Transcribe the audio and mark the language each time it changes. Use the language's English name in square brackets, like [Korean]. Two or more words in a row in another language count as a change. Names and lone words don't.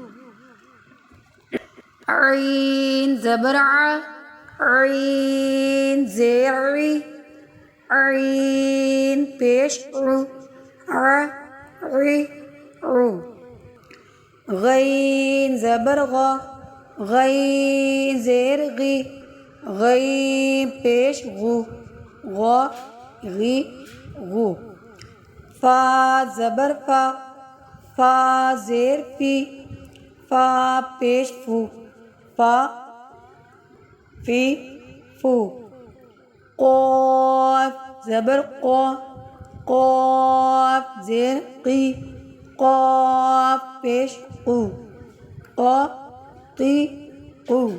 [Urdu] عین زبر ع، عین زیر عی، عین پیش عو، ع عی عو۔ غین زبر غا، غین زیر غی، غین پیش غو، غا غی غو۔ فا زبر فا، فا زیر فی، فا پیش فو، فا فی فو۔ قاف زبر قا، قاف زیر قی، قاف پیش قو، قا قی قو۔